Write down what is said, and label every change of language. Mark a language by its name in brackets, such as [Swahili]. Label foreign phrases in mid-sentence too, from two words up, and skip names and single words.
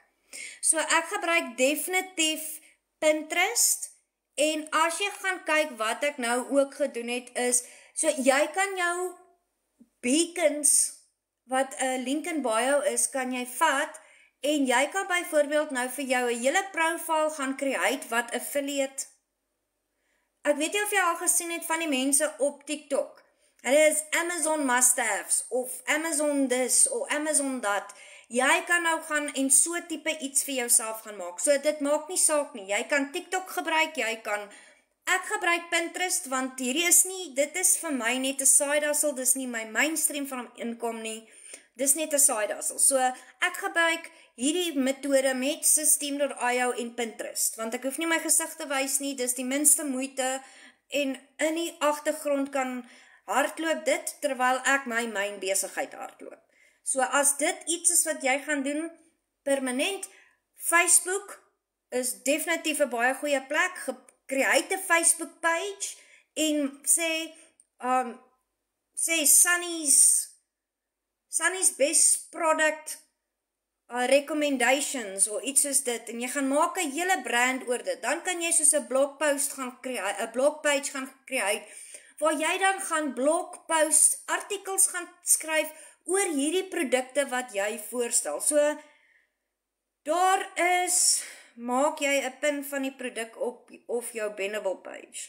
[Afrikaans] So ek gebruik definitief Pinterest, en as jy gaan kyk wat ek nou ook gedoen het is, so jy kan jou beacons, wat 'n [English] link in bio [Afrikaans] is, kan jy vat, en jy kan byvoorbeeld nou vir jou 'n hele profile gaan create wat affiliate Ek weet nie of jy al gesien het van die mense op TikTok. Hulle is Amazon must-haves, of Amazon this, of Amazon dat. Jy kan nou gaan en so type iets vir jouself gaan maak. So dit maak nie saak nie. Jy kan TikTok gebruik, ek gebruik Pinterest, want hierdie is nie, dit is vir my net 'n [English] side hustle, [Afrikaans] dis nie my mainstream van inkom nie. Dis net 'n [English] side hustle. [Afrikaans] So ek gebruik hierdie metode met Systeme.io en Pinterest, want ek hoef nie my gesig te wys nie, dis die minste moeite, en in die agtergrond kan hardloop dit, terwyl ek my besigheid hardloop. So as dit iets is wat jy gaan doen, permanent, Facebook is definitief 'n baie goeie plek, create 'n Facebook page, en sê Sunny's [English] best product recommendations, [Afrikaans] of iets soos dit, en jy gaan maak 'n hele brand oor dit, dan kan jy soos 'n blogpost gaan create, 'n blogpage gaan create, waar jy dan gaan blogpost, artikels gaan skryf, oor hierdie produkte wat jy voorstel. So, daar is, maak jy 'n pin van die produk op, of jou Benable page.